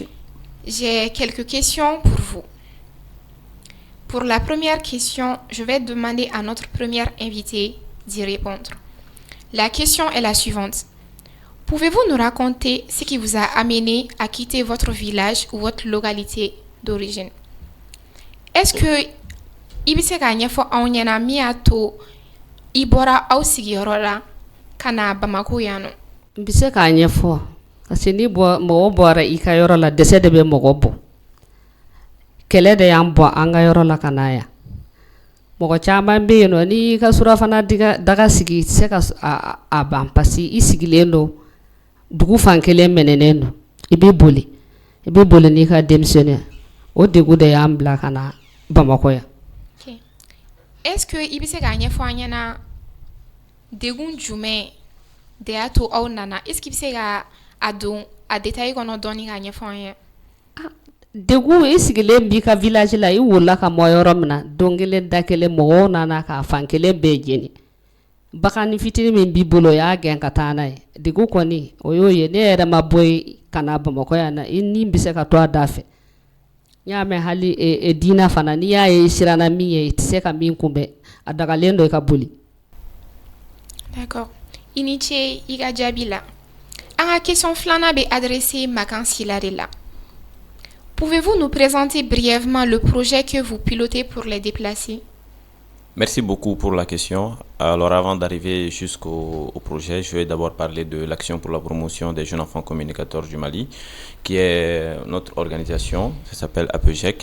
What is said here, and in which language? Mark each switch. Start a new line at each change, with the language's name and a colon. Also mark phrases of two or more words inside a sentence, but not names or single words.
French: J'ai quelques questions pour vous. Pour la première question, je vais demander à notre première invitée d'y répondre. La question est la suivante. Pouvez-vous nous raconter ce qui vous a amené à quitter votre village ou votre localité d'origine? Est-ce que
Bambara: ibise ka ɲɛfɔ anw ɲɛna min y'a to I bɔra aw sigiyɔrɔ la ka na Bamako yan nɔ? N bɛ se k'a ɲɛfɔ
French: parce que
Bambara: ni mɔgɔ bɔra I ka yɔrɔ la dɛsɛ de bɛ mɔgɔ bɔ kɛlɛ de y'an bɔ an ka yɔrɔ la ka na yan mɔgɔ caman bɛ yen nɔ ni I ka surafana daga sigi I tɛ se ka a ban
French: parce que
Bambara: I sigilen don dugu fan kelen mɛnɛnen don I bɛ boli n'i ka denmisɛnninya o degun de y'an bila ka na Bamako yan. Okay.
French: Est-ce que
Bambara: I bɛ se k'a ɲɛfɔ an ɲɛna degun jumɛn de y'a to aw nana?
French: Est-ce que
Bambara: I bɛ se ka a don a détail kɔnɔ dɔɔni k'a ɲɛfɔ an ye? Degun I sigilen b'i ka village la I wolola ka mɔ yɔrɔ min na don kelen da kelen mɔgɔw nana ka fan kelen bɛɛ jeni bagan ni fitinin min b'i bolo o y'a gɛn ka taa n'a ye degun kɔni o y'o ye ne yɛrɛ ma bɔ yen ka na Bamakɔ yan na I ni bɛ se ka to a da fɛ n y'a mɛn hali diina fana n'i y'a ye I siranna min ye I tɛ se ka min kunbɛn a dagalen don I ka boli. D'accord. I ni ce I ka jaabi la. An ka question filanan bɛ adressé Makan Silla de la.
French: Pouvez-vous nous présenter brièvement le projet que vous pilotez pour les déplacés? Merci beaucoup pour la question. Alors avant d'arriver jusqu'au projet, je vais d'abord parler de l'Action pour la promotion des jeunes enfants communicateurs du Mali, qui est notre organisation, ça s'appelle APEJEC.